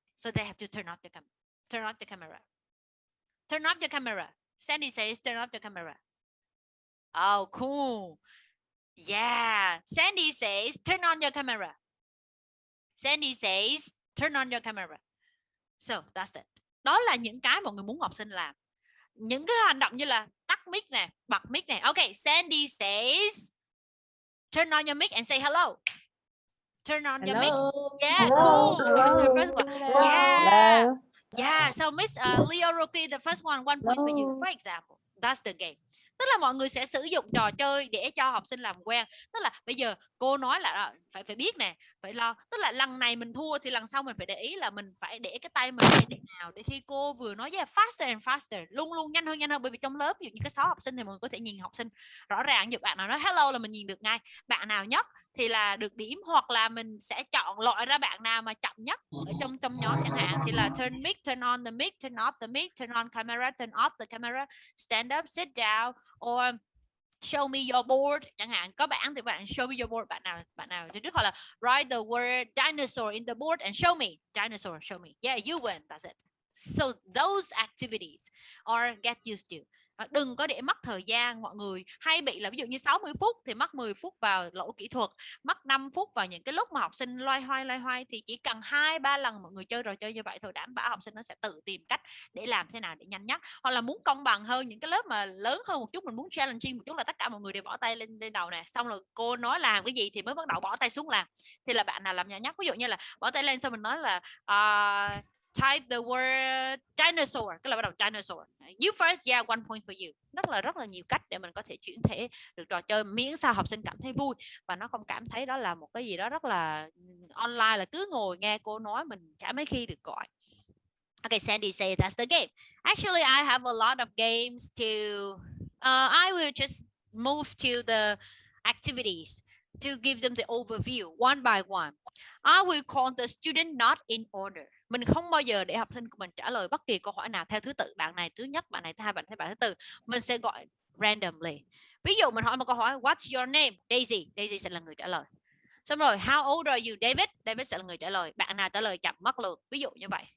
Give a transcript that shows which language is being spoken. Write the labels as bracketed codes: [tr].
[en] So they have to turn off the camera. Turn off the camera. Turn off your camera. Sandy says, turn off the camera. Oh, cool. Yeah. Sandy says, turn on your camera. Sandy says, turn on your camera. So that's it. [vi] Đó là những cái mọi người muốn học sinh làm. Những cái hành động như là tắt mic nè, bật mic nè. [en] Okay, Sandy says, turn on your mic and say hello. Turn on your mic. Yeah, Hello. cool. Who's the first one? Yeah. Yeah, so Miss Leo Rocky, the first one, 1 point for you. For example, that's the game. [vi] Tức là mọi người sẽ sử dụng trò chơi để cho học sinh làm quen. Tức là bây giờ cô nói là phải biết nè, phải lo. Tức là lần này mình thua thì lần sau mình phải để ý là mình phải để cái tay mình để nào để khi cô vừa nói [en] yeah, faster and faster, [vi] luôn luôn nhanh hơn, bởi vì trong lớp ví dụ như có 6 học sinh thì mọi người có thể nhìn học sinh rõ ràng. Ví dụ bạn nào nói hello là mình nhìn được ngay. Bạn nào nhất thì là được điểm, hoặc là mình sẽ chọn loại ra bạn nào mà chậm nhất ở trong nhóm chẳng hạn, thì là [en] turn mic, turn on the mic, turn off the mic, turn on camera, turn off the camera, stand up, sit down, or show me your board [vi] chẳng hạn. Có bảng thì bạn [en] show me your board, [vi] bạn nào trước, hoặc là [en] write the word dinosaur in the board and show me dinosaur, show me, yeah, you win, that's it. So those activities are get used to. [vi] Đừng có để mất thời gian. Mọi người hay bị là ví dụ như 60 phút thì mất 10 phút vào lỗi kỹ thuật, mất 5 phút vào những cái lúc mà học sinh loay hoay, thì chỉ cần 2-3 lần mọi người chơi trò chơi như vậy thôi, đảm bảo học sinh nó sẽ tự tìm cách để làm thế nào để nhanh nhất. Hoặc là muốn công bằng hơn, những cái lớp mà lớn hơn một chút, mình muốn challenging một chút, là tất cả mọi người đều bỏ tay lên đầu nè, xong rồi cô nói làm cái gì thì mới bắt đầu bỏ tay xuống làm, thì là bạn nào làm nhanh nhất. Ví dụ như là bỏ tay lên xong mình nói là [en] type the word dinosaur, [vi] cái là bắt đầu [en] dinosaur, you first, yeah, 1 point for you. [vi] Rất là nhiều cách để mình có thể chuyển thể được trò chơi, miễn sao học sinh cảm thấy vui và nó không cảm thấy đó là một cái gì đó rất là online, là cứ ngồi nghe cô nói mình chả mấy khi được gọi. [en] Okay, Sandy say that's the game. Actually, I have a lot of games to. I will just move to the activities to give them the overview one by one. I will call the student not in order. [vi] Mình không bao giờ để học sinh của mình trả lời bất kỳ câu hỏi nào theo thứ tự. Bạn này thứ nhất, bạn này thứ hai, bạn thứ tư. Mình sẽ gọi randomly. Ví dụ mình hỏi một câu hỏi, [en] what's your name? [vi] Daisy. Daisy sẽ là người trả lời. Xong rồi, [en] how old are you? [vi] David. David sẽ là người trả lời. Bạn nào trả lời chậm mất lượt. Ví dụ như vậy.